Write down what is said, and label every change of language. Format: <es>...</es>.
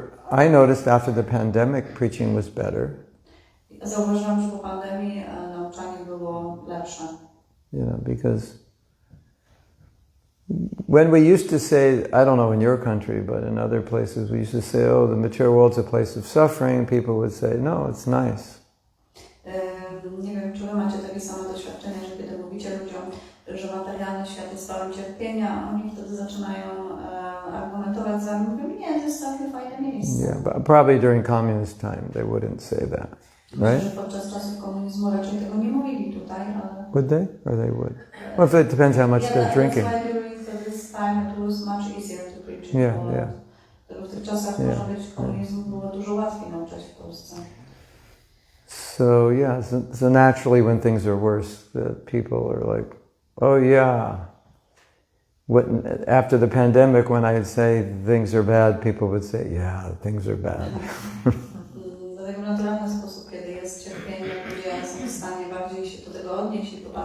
<en>I noticed after the pandemic, preaching was better.</en> <pl>Zauważyłam, że po pandemii nauczanie było lepsze.</pl> <en>Because when we used to say, I don't know in your country, but in other places, we used to say, oh, the material world's a place of suffering. People would say, no, it's nice.</en> <pl>Nie wiem, czy wy macie takie same doświadczenie, że kiedy mówicie ludziom, że materialny świat jest stałym cierpienia, oni wtedy zaczynają argumentować za nim, mówią, nie, to jest całkiem fajne miejsce.</pl> <en>Yeah, but probably during communist time they wouldn't say that, right?</en> <pl>Że podczas czasów komunizmu raczej tego nie mówili tutaj, ale...</pl> <en>Would they? Or they would? Well, it depends how much they're drinking. Yeah, during this time it was much easier to preach in Poland. Yeah.</en> <pl>W tych czasach, można powiedzieć, komunizmu było dużo łatwiej nauczać w Polsce.</pl> <en>So so naturally when things are worse, the people are like, oh yeah. After the pandemic, when I'd say things are bad, people would say, yeah, things are bad.</en> <pl>Dlatego w naturalny sposób, kiedy jest cierpienie, ludzie są w stanie bardziej się do tego odnieść i</pl>